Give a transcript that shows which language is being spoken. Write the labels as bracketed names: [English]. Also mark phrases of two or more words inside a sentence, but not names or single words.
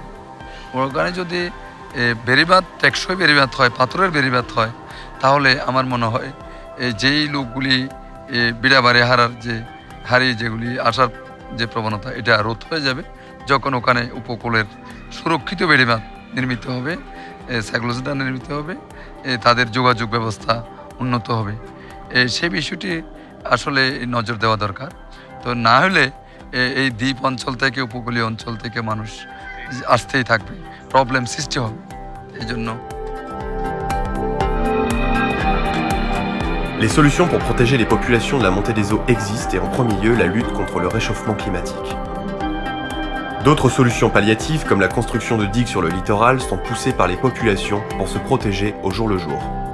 [Bangla] ওখানে যদি বেড়িবাঁধ টেকসই বেড়িবাঁধ হয়, পাথরের বেড়িবাঁধ হয়, তাহলে আমার মনে হয় যেই লোকগুলি বিড়াবাড়ি হারিয়ে যেগুলি আসার যে প্রবণতা, এটা রোধ হয়ে যাবে যখন ওখানে উপকূলের সুরক্ষিত বেড়িবাঁধ নির্মিত হবে, সাইক্লোসিডা নির্মিত হবে, তাদের যোগাযোগ ব্যবস্থা উন্নত হবে। সেই বিষয়টি আসলে নজর দেওয়া দরকার। তো না হলে এই দ্বীপ অঞ্চল থেকে উপকূলীয় অঞ্চল থেকে মানুষ আসতেই থাকবে, প্রবলেম সৃষ্টি হবে। এই জন্য [French] Les solutions pour protéger les populations de la montée des eaux existent et en premier lieu la lutte contre le réchauffement climatique. D'autres solutions palliatives comme la construction de digues sur le littoral sont poussées par les populations pour se protéger au jour le jour.